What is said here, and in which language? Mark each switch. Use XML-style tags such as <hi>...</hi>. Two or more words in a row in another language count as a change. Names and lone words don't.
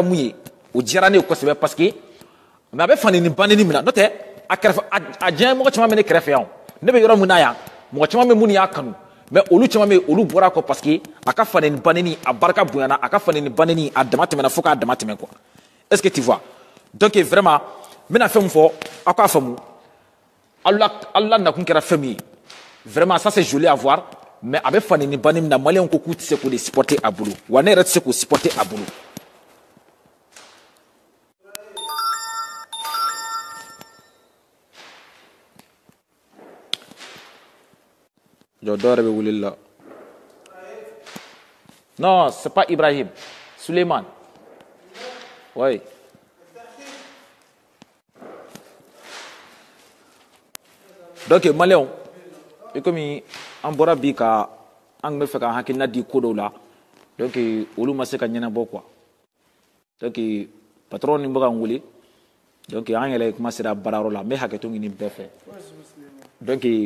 <bm>mun ye o diyara ne ye kosɛbɛ</bm> <fr>parce que mais</fr> <bm>a bɛ faneni baneni min na n'o tɛ a kɛrɛfɛ a diɲɛ mɔgɔ caman bɛ ne kɛrɛfɛ yan ne bɛ yɔrɔ min na yan mɔgɔ caman bɛ minnu y'a kanu mais olu caman bɛ olu bɔra kɔ</bm> <fr>parce que</fr> <bm>a ka faneni baneni a barika bonyana a ka faneni baneni a dama tɛmɛna fo k'a dama tɛmɛ quoi</bm> <fr>est-ce que tu vois donc vraiment</fr> <bm>n bɛna fɛn min fɔ aw k'a faamu Alula nakun kɛra fɛn min ye</bm> <fr>vraiment ça c'est joli à voir mais</fr> <bm>a bɛ faneni baneni min na maliyɛnw ko k'u tɛ se k'o de supporter a bolo wa ne yɛrɛ tɛ se k'o supporter a bolo. Dɔ yɛrɛ bɛ wulili la</bm> <fr>non c'est pas Ibrahim Suleiman oui donc</fr> <bm>maliyɛnw i komi an bɔra bi ka an tun bɛ fɛ k'an hakilina di ko dɔw la donc olu ma se ka ɲɛnabɔ quoi donc patron ni bɛ ka n wele donc an yɛrɛ kuma sera baarayɔrɔ la n bɛ hakɛto ɲini bɛɛ fɛ donc</bm>